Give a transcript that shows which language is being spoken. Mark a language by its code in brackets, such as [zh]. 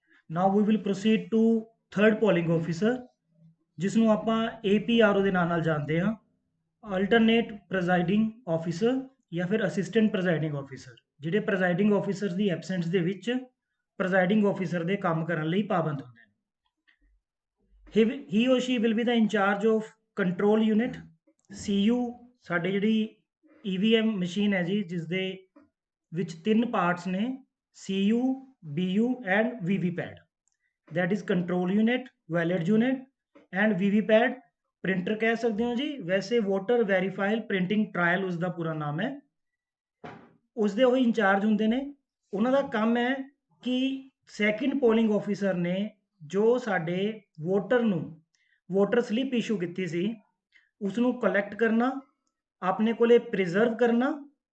[en] now we will proceed to third polling officer, [pa] ਜਿਸ ਨੂੰ ਆਪਾਂ APRO ਦੇ ਨਾਂ ਨਾਲ ਜਾਣਦੇ ਹਾਂ, ਅਲਟਰਨੇਟ ਪ੍ਰੈਜ਼ਾਈਡਿੰਗ ਆਫਿਸਰ ਜਾਂ ਫਿਰ ਅਸਿਸਟੈਂਟ ਪ੍ਰੈਜ਼ਾਈਡਿੰਗ ਆਫਿਸਰ, ਜਿਹੜੇ ਪ੍ਰੈਜ਼ਾਈਡਿੰਗ ਆਫਿਸਰ ਦੀ ਐਬਸੈਂਸ ਦੇ ਵਿੱਚ ਪ੍ਰੈਜ਼ਾਈਡਿੰਗ ਆਫਿਸਰ ਦੇ ਕੰਮ ਕਰਨ ਲਈ ਪਾਬੰਦ ਹੁੰਦੇ ਨੇ। [en] he or she will be the in charge of control unit, [pa] CU ਸਾਡੇ ਜਿਹੜੀ EVM ਮਸ਼ੀਨ ਹੈ ਜੀ, ਜਿਸ ਦੇ ਵਿੱਚ 3 ਪਾਰਟਸ ਨੇ, CU, BU and VVPAT। [en] that is control unit, valid unit [pa] and VVPAT printer ਕਹਿ ਸਕਦੇ ਹੋ ਜੀ, ਵੈਸੇ ਵੋਟਰ ਵੈਰੀਫਾਈਲ ਪ੍ਰਿੰਟਿੰਗ ਟਰਾਇਲ ਉਸ ਦਾ ਪੂਰਾ ਨਾਮ ਹੈ। ਉਸ ਦੇ ਉਹ ਇੰਚਾਰਜ ਹੁੰਦੇ ਨੇ। ਉਹਨਾਂ ਦਾ ਕੰਮ ਹੈ ਕਿ ਸੈਕਿੰਡ ਪੋਲਿੰਗ ਆਫਿਸਰ ਨੇ ਜੋ ਸਾਡੇ ਵੋਟਰ ਨੂੰ ਵੋਟਰ ਸਲਿੱਪ ਇਸ਼ੂ ਕੀਤੀ ਸੀ ਉਸ ਨੂੰ ਕਲੈਕਟ ਕਰਨਾ, ਆਪਣੇ ਕੋਲੇ ਪ੍ਰੀਜ਼ਰਵ ਕਰਨਾ।